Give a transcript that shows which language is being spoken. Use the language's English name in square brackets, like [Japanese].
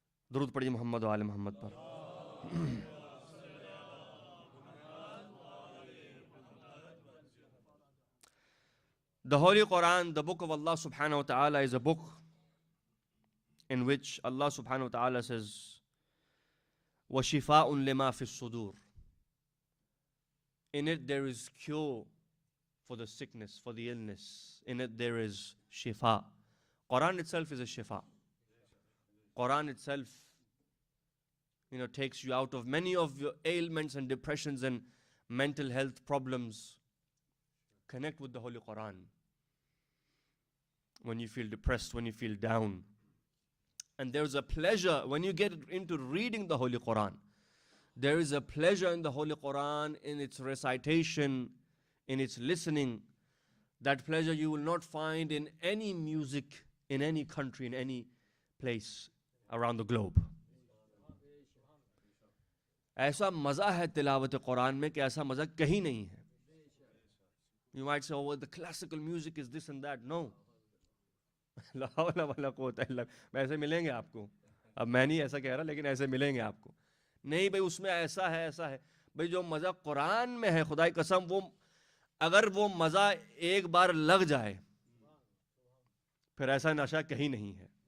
[Urdu] درود پڑھیے محمد و آل محمد پر۔ [English] The Holy Quran, the book of Allah subhanahu wa ta'ala, is a book in which Allah subhanahu wa ta'ala says, [Arabic] وَشِفَاءٌ لِمَا فِي الصُّدُورِ. [English] In it there is cure for the sickness, for the illness. In it there is shifa. Quran itself is a shifa. Quran itself, takes you out of many of your ailments and depressions and mental health problems. Connect with the Holy Quran. When you feel depressed, when you feel down. And there's a pleasure when you get into reading the Holy Quran. There is a pleasure in the Holy Quran, in its recitation, in its listening. That pleasure you will not find in any music, in any country, in any place around the globe. [Urdu] ایسا مزہ ہے تلاوت قرآن میں کہ ایسا مزہ کہیں نہیں ہے۔ [English] You might say, oh, the classical music is this and that. No. [Arabic] لا حول ولا قوت الا باللہ، [Urdu] ایسے ملیں گے آپ کو، اب میں نہیں ایسا کہہ رہا لیکن ایسے ملیں گے آپ کو۔ نہیں بھائی اس میں ایسا ہے، ایسا ہے، بھائی جو مزہ قرآن میں ہے خدا کی قسم، وہ اگر وہ مزہ ایک بار لگ جائے پھر ایسا نشہ کہیں نہیں ہے۔